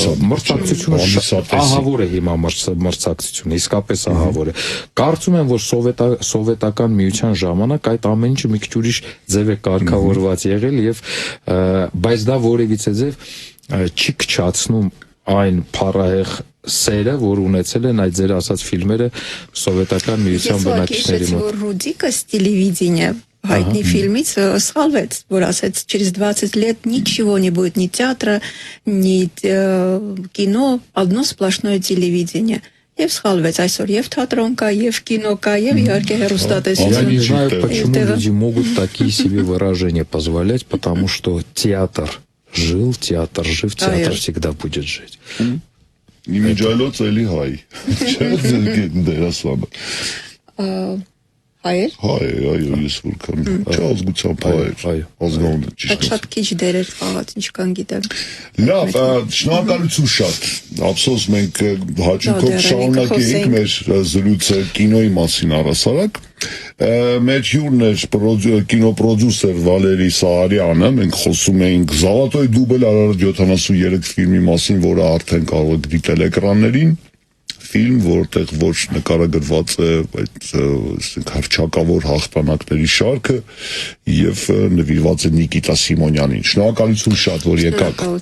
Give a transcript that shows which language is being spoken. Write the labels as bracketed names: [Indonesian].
[Armenian] մրցակցությունը ահավոր է հիմա մրցակցությունը, իսկապես ահավոր է։ Կարծում եմ, որ սովետական միության ժամանակ այդ ամեն ինչը մի քիչ ուրիշ ձև է կարգավորված եղել եւ բայց դա որևիցե ձև չի քչացնում այն փառահեղ սերը, որ ունեցել են այդ ձեր ասած ֆիլմերը սովետական միության բնակիչների մոտ։ Որ Ռուդիկը «Телевидение» հայտնի ֆիլմից սխալվեց, որ ասեց [Russian] через 20 лет ничего не будет, ни театра, ни кино, одно сплошное телевидение. [Armenian] Եվ սխալվեց այսօր եւ թատրոն кա, եւ кино кա, եւ իհարկե հեռուստատեսություն։ [Russian] Я не знаю, почему люди могут такие себе выражения позволять, потому что театр жил, театр жив, театр всегда будет жить. [Armenian] Իմիջայլոց էլի հայ։ Չէ՞ դերասանը։ Հայեր։ Հայ, այո, ես որքան չազգությամբ հայ։ Ազգանուն ճիշտ։ Շատ քիչ դերեր խաղաց, ինչքան գիտեմ։ Լավ, շնորհակալություն շատ։ Ափսոս մենք հաճույքով շարունակեինք մեր զրույցը կինոյի մասին առասարակ։ Մեր հյուրն էր կինոպրոդյուսեր Վալերի Սահարյանը, մենք խոսում էինք Զավաթոյ դուբլ արարած 73 ֆիլմի մասին, որը արդեն կարող եք դիտել էկրաններին, ֆիլմ, որտեղ ոչ նկարագրված է այդ հռչակավոր հաղթանակների շարքը եւ նվիրված է Նիկիտա Սիմոնյանին։ Շնորհակալություն շատ, որ եկաք։